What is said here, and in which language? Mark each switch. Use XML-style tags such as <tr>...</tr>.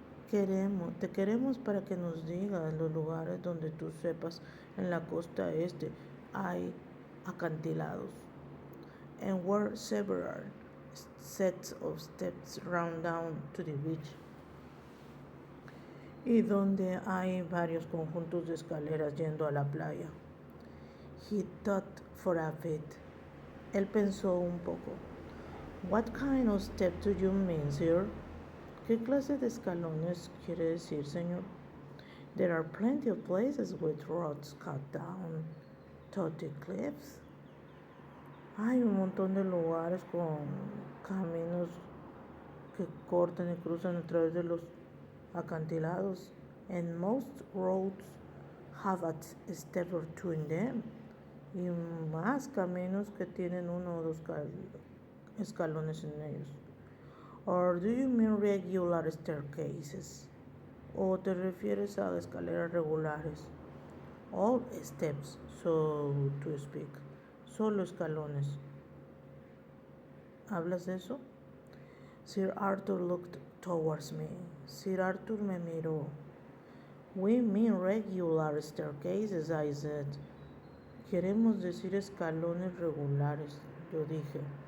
<es>Te queremos para que nos digas los lugares donde tú sepas en la costa este hay acantilados.</es> <en>And where several sets of steps run down to the beach.</en> <es>Y donde hay varios conjuntos de escaleras yendo a la playa.</es> <en>He thought for a bit.</en> <es>Él pensó un poco.</es> <en>What kind of step do you mean, sir?</en> <es>¿Qué clase de escalones quiere decir, señor?</es> <en>There are plenty of places with roads cut down to the cliffs.</en> <es>Hay un montón de lugares con caminos que cortan y cruzan a través de los acantilados.</es> <en>And most roads have a step or two in them.</en> <es>Y más caminos que tienen uno o dos escalones en ellos.</es> <en>Or do you mean regular staircases?</en> <es>¿O te refieres a escaleras regulares?</es> <en>All steps, so to speak.</en> <es>Solo escalones. ¿Hablas de eso?</es> <en>Sir Arthur looked towards me.</en> <es>Sir Arthur me miró.</es> <en>We mean regular staircases, I said.</en> <es>Queremos decir escalones regulares, yo dije.</es>